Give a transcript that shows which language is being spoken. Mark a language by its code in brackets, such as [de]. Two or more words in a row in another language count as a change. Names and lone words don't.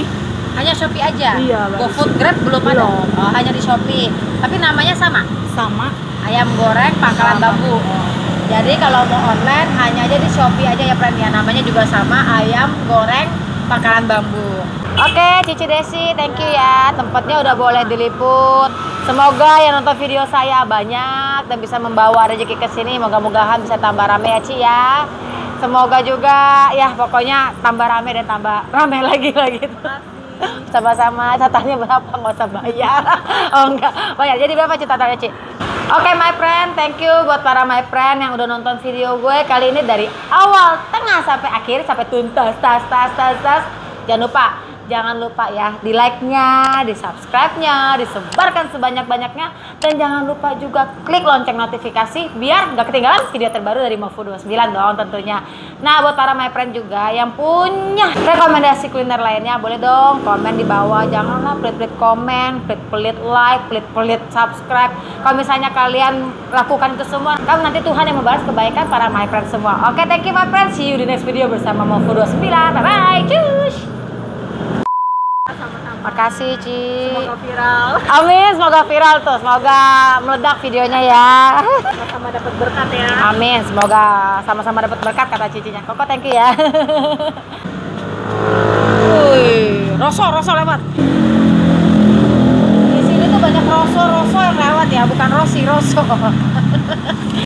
[id] Hanya Shopee aja? Iya, baru GoFood, Grab belum ada? Belum. Oh, hanya di Shopee. Tapi namanya sama? Sama. Ayam goreng pangkalan bambu. Jadi kalau mau online hanya aja di Shopee aja ya friend ya. Namanya juga sama, ayam goreng pangkalan bambu. Oke Cici Desi, [en] thank you [id] ya. Tempatnya udah boleh diliput. Semoga yang nonton video saya banyak dan bisa membawa rezeki ke sini. Moga-mogahan bisa tambah rame ya Ci ya. Semoga juga ya pokoknya tambah rame dan tambah rame lagi gitu. Sama-sama. Totalnya berapa? Nggak usah bayar. Oh enggak bayar. Jadi berapa Ci totalnya Ci? Oke [en] my friend, thank you [id] buat para [en] my friend [id] yang udah nonton video gue kali ini dari awal, tengah sampai akhir, sampai tuntas, tas. Jangan lupa ya di like-nya, di subscribe-nya, disebarkan sebanyak-banyaknya, dan jangan lupa juga klik lonceng notifikasi biar nggak ketinggalan video terbaru dari Mofu29 dong tentunya. Nah buat para [en] my friend [id] juga yang punya rekomendasi kuliner lainnya boleh dong komen di bawah. Janganlah pelit-pelit komen, pelit-pelit like, pelit-pelit subscribe. Kalau misalnya kalian lakukan itu semua, kan nanti Tuhan yang membalas kebaikan para [en] my friend [id] semua. Oke, [en] thank you my friend, see you [id] di [en] next video [id] bersama Mofu29. [en] Bye bye, [id] cus. Makasih Ci. Semoga viral. Amin, semoga viral tuh, semoga meledak videonya ya. Sama-sama dapat berkat ya. Amin, semoga sama-sama dapat berkat kata Cicinya. Koko [en] thank you [id] ya. Wih, Roso lewat. Di sini tuh banyak Roso yang lewat ya, bukan Rosi, Roso.